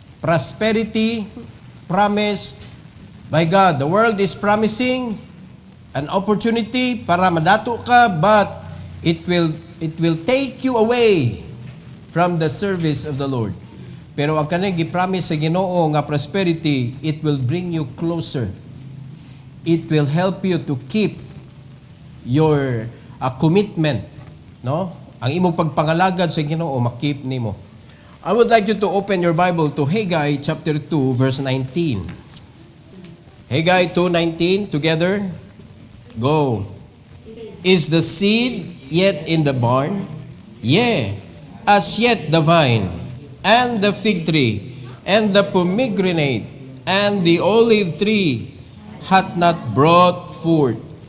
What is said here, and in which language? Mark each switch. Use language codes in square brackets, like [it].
[en] Prosperity promised by God. The world is promising an opportunity para madato ka, but it will take you away from the service of the Lord. [ceb] Pero ang kanang gi-promise sa Ginoo nga prosperity, it will bring you closer. [en] It will help you to keep your commitment, no? [ceb] Ang imong pagpangalagad sa Ginoo makip nimo. [en] I would like you to open your Bible to Haggai chapter 2 verse 19. Haggai 2:19 together. Go. Is the seed yet in the barn? Yea, as yet the vine and the fig tree and the pomegranate and the olive tree hath not brought forth.